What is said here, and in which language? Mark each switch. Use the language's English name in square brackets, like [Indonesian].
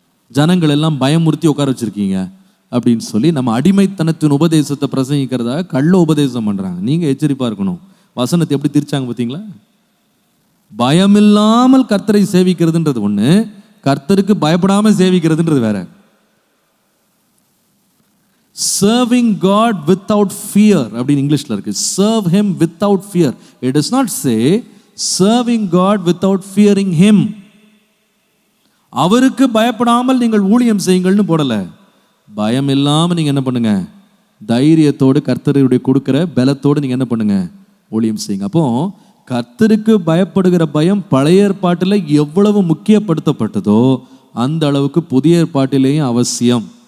[Tamil] ஜனங்கள் எல்லாம் பயமுறுத்தி உட்கார வச்சிருக்கீங்க அப்படின்னு சொல்லி நம்ம அடிமைத்தனத்தின் உபதேசத்தை பிரசங்கிக்கிறதாக கள்ள உபதேசம் பண்றாங்க. நீங்க எச்சரிப்பா இருக்கணும். வசனத்தை எப்படி திரிச்சாங்க பார்த்தீங்களா? பயமில்லாமல் கர்த்தரை சேவிக்கிறதுன்றது ஒண்ணு, கர்த்தருக்கு பயப்படாம சேவிக்கிறதுன்றது வேற. [English] Serving God without fear [Tamil] அப்படின்னு இங்கிலீஷ்ல இருக்கு. [English] Serve him without fear. It does not say serving God without fearing him. [Tamil] அவருக்கு பயப்படாமல் நீங்கள் ஊழியம் செய்யுங்கள்னு போடல. பயம் இல்லாம நீங்க என்ன பண்ணுங்க, தைரியத்தோடு கர்த்தருடைய கொடுக்கிற பலத்தோடு நீங்க என்ன பண்ணுங்க, ஊழியம் செய்யுங்க. அப்போ கர்த்தருக்கு பயப்படுகிற பயம் பழைய ஏற்பாட்டில் எவ்வளவு முக்கியப்படுத்தப்பட்டதோ அந்த அளவுக்கு புதிய ஏற்பாட்டிலேயும் அவசியம்.